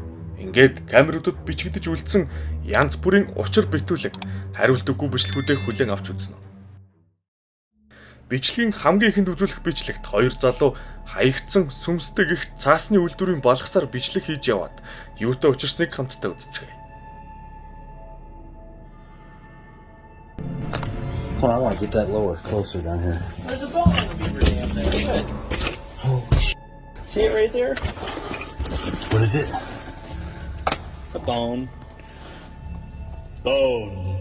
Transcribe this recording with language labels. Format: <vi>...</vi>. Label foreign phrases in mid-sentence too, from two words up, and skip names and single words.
<mn>Ингээд камеруудад бичигдэж үлдсэн янз бүрийн учир битүүлэг, хариулт өггүй бичлэгүүдээ хүлээн авч үзнэ. Бичлэгийн хамгийн ихэнд үзүүлэх бичлэгт хоёр залуу хаягдсан сүмстэй гихт цаасны үйлдвэрийн балгасаар бичлэг хийж яваад юутай учирсныг хамтдаа үзцгээе.</mn> <en>Hold on, I want to get that lower, closer down here. There's a bone in the beaver dam there. Good. Holy sh**. See it right there? What is it? A bone. Bone.</en>